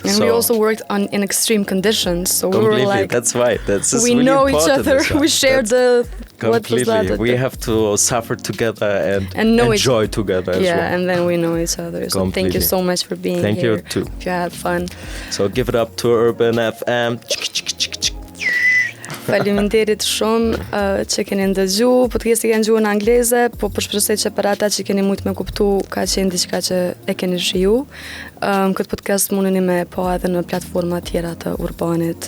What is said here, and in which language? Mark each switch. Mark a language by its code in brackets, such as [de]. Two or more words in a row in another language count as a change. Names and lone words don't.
[en] And we also worked in extreme conditions, so we were like, that's right. That's we really know each other. We shared the completely. We have to suffer together and enjoy together. As well. And then we know each other. So thank you so much for being here. Thank you too. Hope you had fun. So give it up to Urban FM. [sq] Faleminderit shumë që keni ndëgju, podcasti kanë gjuhën angleze, po shpresoj që për ata që keni mujt me kuptu ka qenë diçka që e keni shiju. Këtë podcast mundeni me pa edhe në platforma tjera të Urbanit.